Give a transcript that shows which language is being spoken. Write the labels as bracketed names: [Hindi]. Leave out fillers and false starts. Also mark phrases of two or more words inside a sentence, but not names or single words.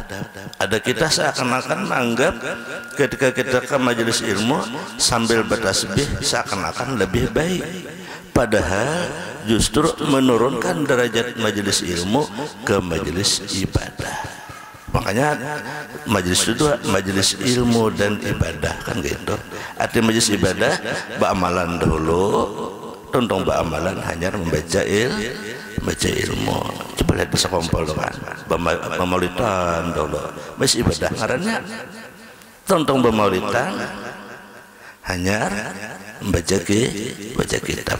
[Indonesian] Ada kita seakan-akan menganggap ketika kita ke majelis ilmu sambil bertasbih seakan-akan lebih baik, padahal justru menurunkan derajat majelis ilmu ke majelis ibadah. Makanya majelis itu majelis ilmu dan ibadah kan gitu. [Banjar] Arti majelis ibadah ba'amalan dahulu, tuntung ba'amalan hanya membaca ilmu. [Indonesian] Coba lihat bisa kompol kan. [Banjar] Pemaulidan dahulu. Majelis ibadah ngarannya tuntung pemaulidan hanya membaca kitab.